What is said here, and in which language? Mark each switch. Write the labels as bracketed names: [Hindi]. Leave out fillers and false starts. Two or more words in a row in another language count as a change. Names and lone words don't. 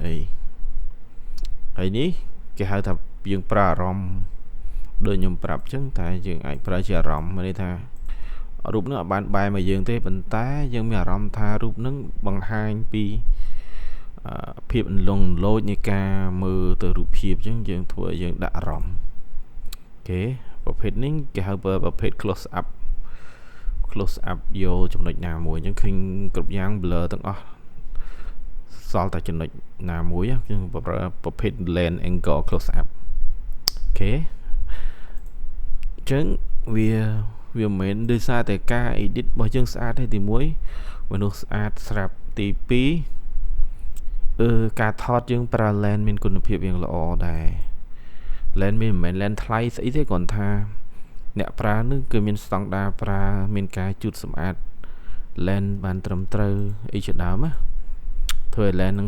[Khmer] ហើយនេះគេហៅថាយើងប្រើអារម្មណ៍ដូចខ្ញុំប្រាប់អញ្ចឹងតែយើងអាចប្រើជាអារម្មណ៍មានន័យថារូបហ្នឹងអត់បានបែរមកយើងទេប៉ុន្តែយើងមានអារម្មណ៍ថារូបហ្នឹងបង្ហាញពីភាពអន្លង់លោចនៃការមើលទៅរូបភាពអញ្ចឹងយើងធ្វើឲ្យយើងដាក់អារម្មណ៍អូខេប្រភេទនេះគេហៅប្រភេទ [English] close up [Khmer] យកចំណុចណាមួយអញ្ចឹងឃើញគ្រប់យ៉ាង blur ទាំងអស់សល់តែចំណុចណាមួយគឺប្រភេទ [English] lens angle close up [Khmer] អូខេអញ្ចឹងវាមិនមែនដោយសារតែការ edit របស់យើងស្អាតទេទី1មនុស្សស្អាតស្រាប់ទី 2ការថតយើងប្រើ lens មានគុណភាពយ៉ាងល្អដែរ lens មិនមែន lens ថ្លៃស្អីទេគ្រាន់ថាអ្នកប្រើនឹងគឺមានស្តង់ដារប្រើមានការជូតសម្អាត lens បានត្រឹមត្រូវអីជាដើមណាធ្វើឲ្យ lens នឹង